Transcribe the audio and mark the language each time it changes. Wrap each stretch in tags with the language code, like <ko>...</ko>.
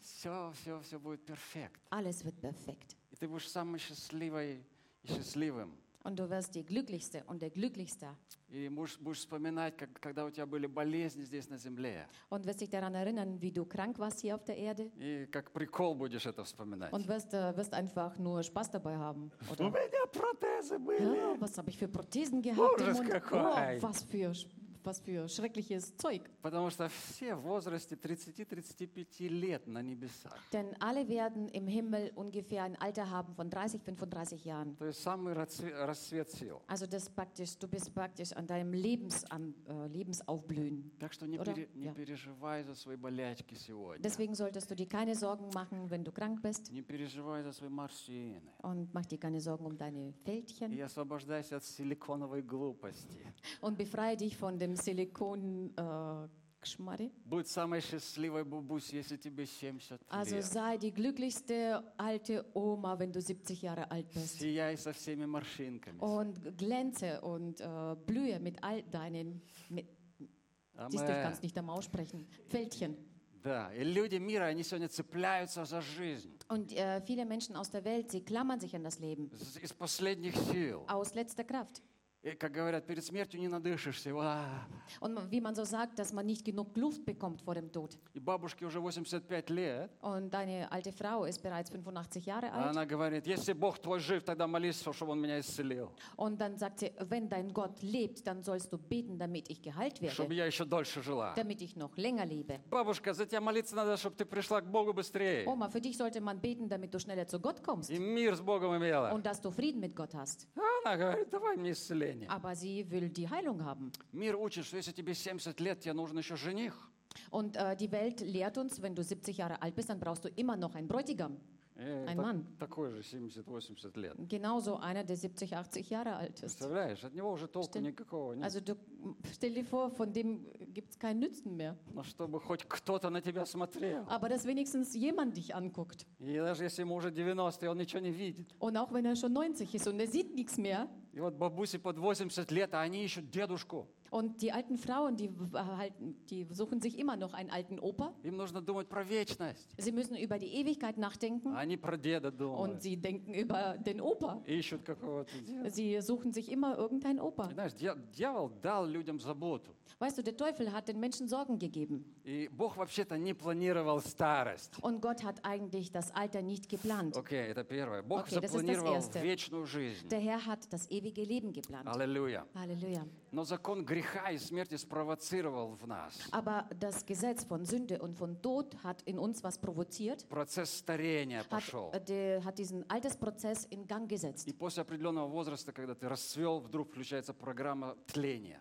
<ru>Все будет перфект.</ru> <de>Alles wird perfekt.</de> <ru>И ты будешь самой счастливой и счастливым.</ru> <de>Und du wirst die Glücklichste und der Glücklichste.</de> <ru>И будешь вспоминать, когда у тебя были болезни здесь на земле.</ru> <de>Und wirst dich daran erinnern, wie du krank warst hier auf der Erde.</de> <ru>И как прикол будешь это вспоминать.</ru> <de>Und wirst einfach nur Spaß dabei haben.</de> <ru>У меня протезы были.</ru> <de>Was habe ich für Prothesen gehabt?</de> <ru>Ужас какой.</ru> <de>Was für was für schreckliches Zeug.</de> <ru>Потому что все в возрасте 30-35 лет на небесах.</ru> <de>Denn alle werden im Himmel ungefähr ein Alter haben von 30-35 Jahren.</de> <ru>То есть самый расцвет сил.</ru> <de>Also das praktisch, du bist praktisch an deinem Lebensaufblühen.</de> <ru>Так что не переживай за свои болячки сегодня.</ru> <de>Deswegen solltest du dir keine Sorgen machen, wenn du krank bist.</de> <ru>Не переживай за свои морщины.</ru> <de>Und mach dir keine Sorgen um deine Fältchen.</de> <ru>И освобождайся от силиконовой глупости.</ru> <de>Und befreie dich von dem Silikon-Geschmarre.</de> <ru>Будь самой счастливой бабусь, если тебе 70 лет.</ru> <de>Also sei die glücklichste alte Oma, wenn du 70 Jahre alt bist.</de> <ru>Сияй со всеми морщинками.</ru> <de>Und glänze und blühe mit all deinen, kannst nicht einmal aussprechen, Fältchen.</de> <ru>Да, и люди мира, они сегодня цепляются за жизнь.</ru> <de>Und viele Menschen aus der Welt, sie klammern sich an das Leben.</de> <ru>Из последних сил.</ru> <de>Aus letzter Kraft.</de> <ru>И, как говорят, перед смертью не надышишься.</ru> <de>Und wie man so sagt, dass man nicht genug Luft bekommt vor dem Tod.</de> <ru>И бабушке уже 85 лет.</ru> <de>Und deine alte Frau ist bereits 85 Jahre alt.</de> <ru>Она говорит, если Бог твой жив, тогда молись, чтобы он меня исцелил.</ru> <de>Und dann sagt sie, wenn dein Gott lebt, dann sollst du beten, damit ich geheilt werde.</de> <ru>Чтобы я еще дольше жила.</ru> <de>Damit ich noch länger lebe.</de> <ru>Бабушка, за тебя молиться надо, чтобы ты пришла к Богу быстрее.</ru> <de>Oma, für dich sollte man beten, damit du schneller zu Gott kommst.</de> <ru>И мир с Богом имела.</ru> <de>Und dass du Frieden mit Gott hast.</de> <ru>Она говорит, давай мне исцели.</ru> <de>Aber sie will die Heilung haben.</de> <ru>Мир учит, что если тебе 70 лет, тебе нужен еще жених.</ru> <de>Und die Welt lehrt uns, wenn du 70 Jahre alt bist, dann brauchst du immer noch einen Bräutigam. Ein Mann.</de> <ru>Такой же 70-80 лет.</ru> <de>Genauso einer, der 70-80 Jahre alt ist.</de> <ru>Представляешь, от него уже толку никакого нет.</ru> <de>Also du, stell dir vor, von dem gibt's keinen Nützen mehr.</de> <ru>Но чтобы хоть кто-то на тебя смотрел.</ru> <de>Aber dass wenigstens jemand dich anguckt.</de> <ru>И даже если ему уже 90, и он ничего не видит.</ru> <de>Und auch wenn er schon 90 ist und er sieht nichts mehr.</de> <ru>И вот бабуси под 80 лет, а они ищут дедушку.</ru> <de>Und die alten Frauen, die suchen sich immer noch einen alten Opa.</de> <ru>Им нужно думать про вечность.</ru> <de>Sie müssen über die Ewigkeit nachdenken.</de> <ru>Они про деда думают.</ru> <de>Und sie denken über den Opa.</de> <ru>Ищут какого-то деда.</ru> <de>Sie suchen sich immer irgendeinen Opa.</de> <ru>И, знаешь, дьявол дал людям заботу.</ru> <de>Weißt du, der Teufel hat den Menschen Sorgen gegeben.</de> <ru>И Бог вообще-то не планировал старость.</ru> <de>Und Gott hat eigentlich das Alter nicht geplant.</de> <ru>Okay, это первое. Бог запланировал вечную жизнь.</ru> <de>Der Herr hat das ewige Leben geplant.</de> <ru>Halleluja.</ru> <de>Halleluja.</de> <ru>Но закон греха и смерти спровоцировал в нас.</ru> <de>Aber das Gesetz von Sünde und von Tod hat in uns was provoziert.</de> <ru>Процесс старения пошел.</ru> <de>Hat diesen Altersprozess in Gang gesetzt.</de> <ru>И после определенного возраста, когда ты расцвел, вдруг включается программа тления.</ru>